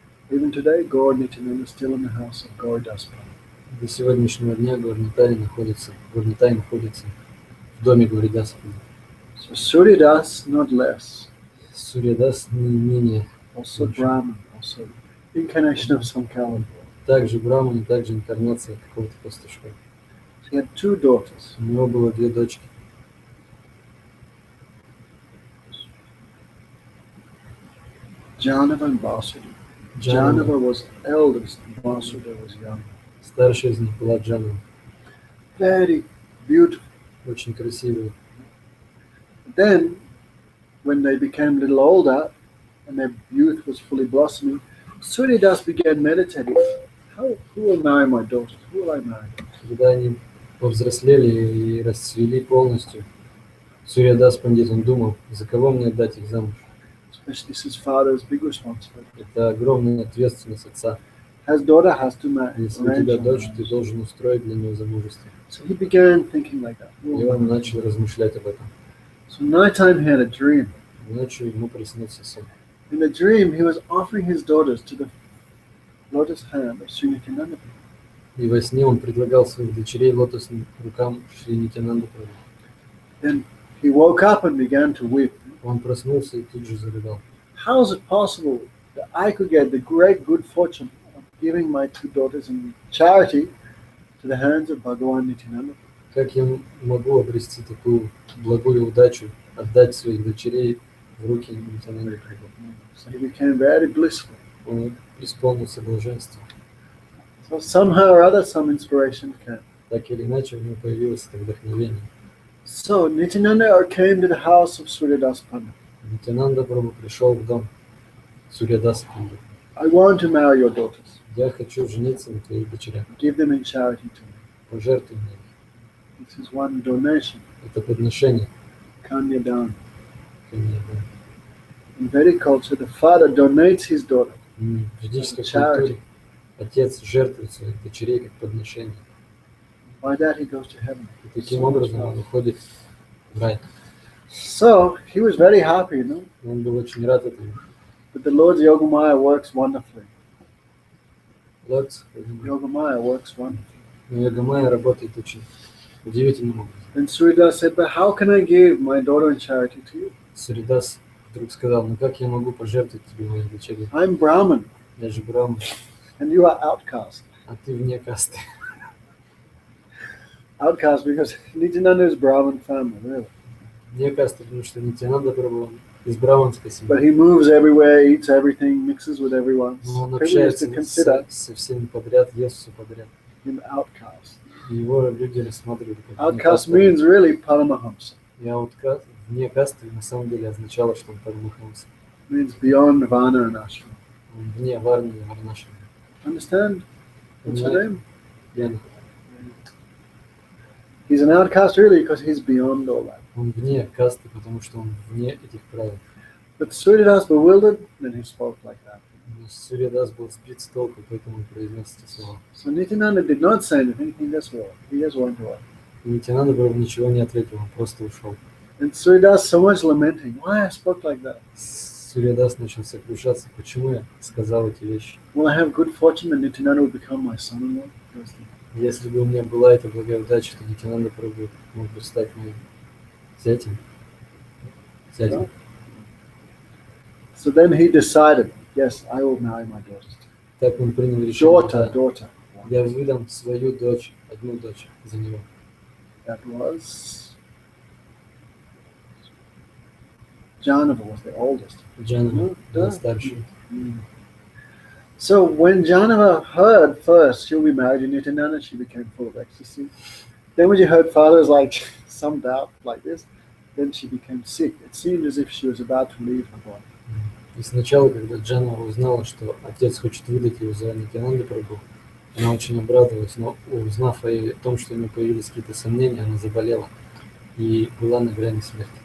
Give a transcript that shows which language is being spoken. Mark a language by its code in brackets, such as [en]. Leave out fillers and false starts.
[en] Even today, Gauri Nityananda is still in the house of Gauri Dasa. [ru] До сегодняшнего дня Гаурнитай находится в доме Гауридаса. [en] So Suryadas, not less. [ru] Сурьядас не менее, [en] Also Brahman, also incarnation of some Kali. [ru] также Брахман, также инкарнация какого-то пастушка. [en] He had 2 daughters. [ru] У него было 2 дочки. [en] Jhanava and Vasudha. Jhanava was eldest, Vasudha was young. [ru] Старшая из них была Джанава. [en] Very beautiful. [ru] Очень красивая. [en] Then, when they became a little older and their youth was fully blossoming, Suryadas began meditating. Who will marry my daughters? Who will I marry? [ru] Когда они повзрослели и расцвели полностью, Сурьядас Пандит, он думал, за кого мне отдать их замуж. [en] Especially his father's big responsibility. [ru] Это огромная ответственность отца. [en] His daughter has to marry. [ru] Если у тебя дочь, ты должен устроить для нее замужество. [en] So he began thinking like that. [ru] И он начал размышлять об этом. [en] So nighttime he had a dream. [ru] Ночью ему приснился сон. [en] In the dream, he was offering his daughters to the lotus hand of Sri Nityananda. [ru] И во сне он предлагал своих дочерей лотосным рукам Шри Нитянанды Прабху. [en] Then he woke up and began to weep. [ru] Он проснулся и тут же зарыдал. [en] How is it possible that I could get the great good fortune of giving my 2 daughters in charity to the hands of Bhagavan Nityananda? [ru] Как я могу обрести такую благую удачу, отдать своих дочерей в руки Нитянанды Прабху? [en] So he became very blissful. [ru] Он исполнился блаженства. [en] So somehow or other, some inspiration came. [ru] Так или иначе, у него появилось это вдохновение. [en] So Nityananda came to the house of Suryadas Pandit. [ru] Нитянанда Прабху пришел в дом Сурьядаса Пандита. [en] I want to marry your daughters. [ru] Я хочу жениться на твоих дочерях. [en] Give them in charity to me. [ru] Пожертвуй мне их. [en] This is one donation. [ru] Это подношение. [sa] Kanyadan. [ru] ко мне, да. [en] In Vedic culture, the father donates his daughter. [ru] В ведической [en] Charity. [ru] культуре отец жертвует своих дочерей как подношение. [en] By that he goes to heaven. [ru] И таким образом он уходит в рай. [en] So he was very happy, you know. [ru] Он был очень рад этому. [en] But the Lord's Yogamaya works wonderfully. Лотс, Yogamaya works wonderfully. [ru] но Йогамая работает очень удивительным образом. [en] Then Suryadas said, but how can I give my daughter in charity to you? [ru] Суридас вдруг сказал, ну как я могу пожертвовать тебе моих дочерей? [en] I'm Brahman [ru] Я же Брахман, [en] and you are outcast. [ru] а ты вне касты. [en] outcast because Nityananda is Brahmin family, really. [ru] Не каста, потому что Нитянанда Прабху из браманской семьи. [en] But he moves everywhere, eats everything, mixes with everyone. [ru] Но он [en] People used [ru] общается [en] to consider [ru] со всеми подряд, ест все подряд. [en] him outcast. [ru] И его люди рассматривали как [en] Outcast means really Paramahamsa. [ru] И ауткаст, вне касты на самом деле означало, что он Парамахамса. [en] Means beyond Varna and Ashram. [ru] Он вне Варны и Варнашрама. [en] Understand? What's your name? [ru] Яна. [en] He's an outcast really because he's beyond all that. [ru] Он вне касты, потому что он вне этих правил. [en] But Suryadas bewildered, then he spoke like that. [ru] Сурьядас был сбит с толку, поэтому он произнес эти слова. [en] So Nityananda did not say anything, he just walked. He just went away. [ru] И Нитянанда Прабху ничего не ответил, он просто ушел. [en] And Suryadas so much lamenting, why I spoke like that? [ru] Сурьядас начал сокрушаться, почему я сказал эти вещи. [en] Will I have good fortune that Nityananda will become my son-in-law? [ru] Если бы у меня была эта благая удача, то Нитянанда Прабху мог бы стать моим зятем. [en] So then he decided, yes, I will marry my daughter. [ru] Так он принял решение. [en] Daughter. [ru] Я выдам свою дочь, одну дочь за него. [en] That was Jhanava was the oldest. [ru] Jhanava была старшей. [en] So when Jhanava heard first she'll be married to Nityananda, she became full of ecstasy. Then when she heard father's like some doubt like this, then she became sick. It seemed as if she was about to leave her body. [ru] И сначала, когда Джанава узнала, что отец хочет выдать ее за Нитянанду Прабху, она очень обрадовалась, но узнав о том, что у нее появились какие-то сомнения, она заболела и была на грани смерти.